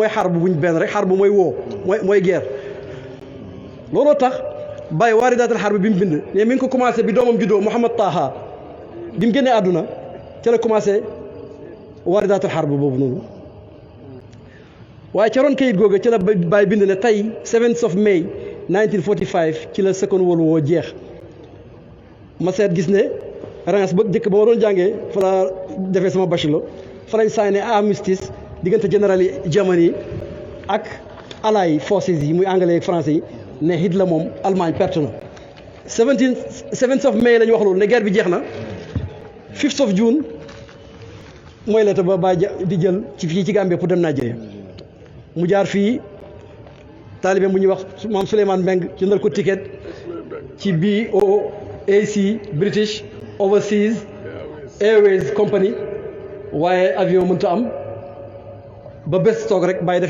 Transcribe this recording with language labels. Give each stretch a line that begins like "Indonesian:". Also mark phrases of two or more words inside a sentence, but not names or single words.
Wolof: xar bu buñ benn rek xar bu mooy woo mooy guerre looloo tax bàyyi waaridaatal xar bi mu bind ne mi ngi ko commencé bi doomam juddoo Mouhamad Taha bi mu génnee àdduna ca la commencé waaridaatal xar boobu noonu waaye ca roon kayit googu ci la bàyyi bind ne tey
English: 7th of May
Wolof: 1945 ci la
English: Second World War
Wolof: jeex ma seet gis ne Reims ba jëkk ba ma doon jàngee fa la defee sama bachelor fa lañ signé armistice diggante général yi Germany ak
English: Allied forces
Wolof: yi muy anglais ak français yi ne Hitler moom Allemagne perte na
English: 7th of May
Wolof: la ñu wax loolu ne guerre bi jeex na
English: 5th of June
Wolof: mooy la te ba Baye di jël ci fii ci Gambie pour dem Nigeria mu jaar fii taalibe bu ñuy wax maam Souleymane Mbeng jëndal ko ticket ci BOAC British Overseas Airways Company waaye avion mënta am ba bés toog rek bàyyi def